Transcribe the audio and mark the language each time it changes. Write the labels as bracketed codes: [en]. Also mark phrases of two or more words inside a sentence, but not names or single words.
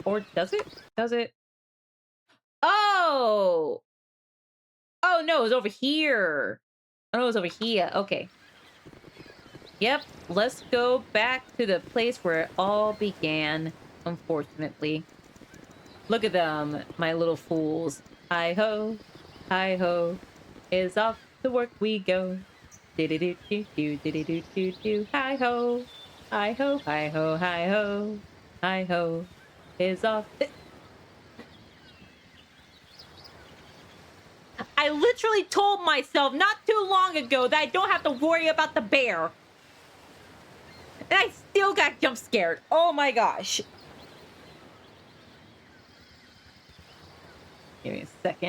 [en] Or does it? Does it? Oh! Oh, no, it's over here. Oh, it's over here. Okay. Yep, let's go back to the place where it all began, unfortunately. Look at them, my little fools. Hi-ho, hi-ho, is off to work we go. Do-do-do-do-do, do-do-do-do-do, hi-ho, hi-ho, hi-ho, hi-ho, hi-ho, is off. I literally told myself not too long ago that I don't have to worry about the bear. And I still got jump scared. Oh my gosh. Give me a second.